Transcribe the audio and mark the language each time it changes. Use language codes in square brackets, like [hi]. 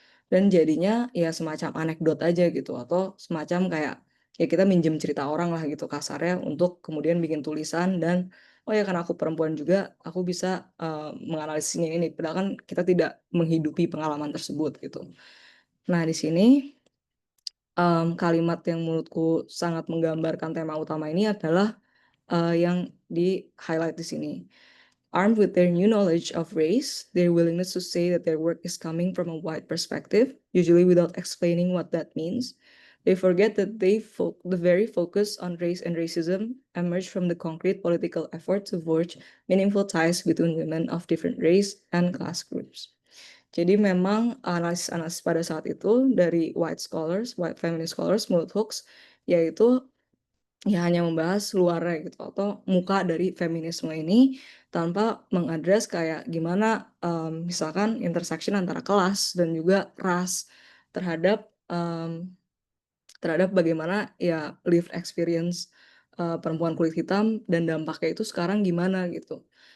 [id] Dan jadinya ya semacam anekdot aja gitu atau semacam kayak ya kita minjem cerita orang lah gitu kasarnya untuk kemudian bikin tulisan dan oh ya karena aku perempuan juga aku bisa menganalisisnya ini padahal kan kita tidak menghidupi pengalaman tersebut gitu. Nah di sini kalimat yang menurutku sangat menggambarkan tema utama ini adalah yang di-highlight di sini. [en] Armed with their new knowledge of race, their willingness to say that their work is coming from a white perspective, usually without explaining what that means, they forget that the very focus on race and racism emerged from the concrete political effort to forge meaningful ties between women of different race and class groups. [id] Jadi memang analisis-analisis pada saat itu dari white feminist scholars menurut Hooks, yaitu ya hanya membahas luarnya gitu atau muka dari feminisme ini tanpa mengadres kayak gimana misalkan intersection antara kelas dan juga ras terhadap bagaimana ya lived experience perempuan kulit hitam dan dampaknya itu sekarang gimana gitu.